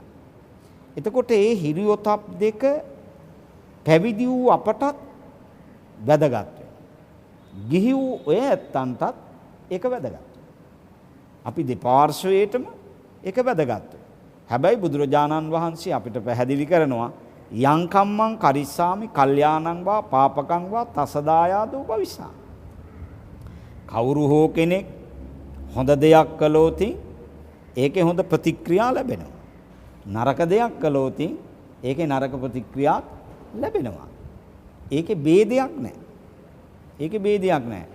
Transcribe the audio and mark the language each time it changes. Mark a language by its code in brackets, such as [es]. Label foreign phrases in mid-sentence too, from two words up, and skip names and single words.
[si] එතකොට මේ හිරි ඔතප් දෙක පැවිදි වූ අපටත් වැදගත් වෙනවා. ගිහි වූ ඔය ඇත්තන්ටත් ඒක වැදගත්. අපි දෙපාර්ශ්වයේටම ඒක වැදගත්. හැබැයි බුදුරජාණන් වහන්සේ අපිට පැහැදිලි කරනවා [pi] යං කම්මං කරිස්සාමි කල්යාණං වා පාපකං වා තසදායාදෝ භවිසා. [si] කවුරු හෝ කෙනෙක් හොඳ දෙයක් කළොත් ඒකේ හොඳ ප්‍රතික්‍රියා ලැබෙනවා. නරක දෙයක් කළොත් ඒකේ නරක ප්‍රතික්‍රියා ලැබෙනවා. ඒකේ ભેදයක් නැහැ. ඒකේ ભેදයක් නැහැ.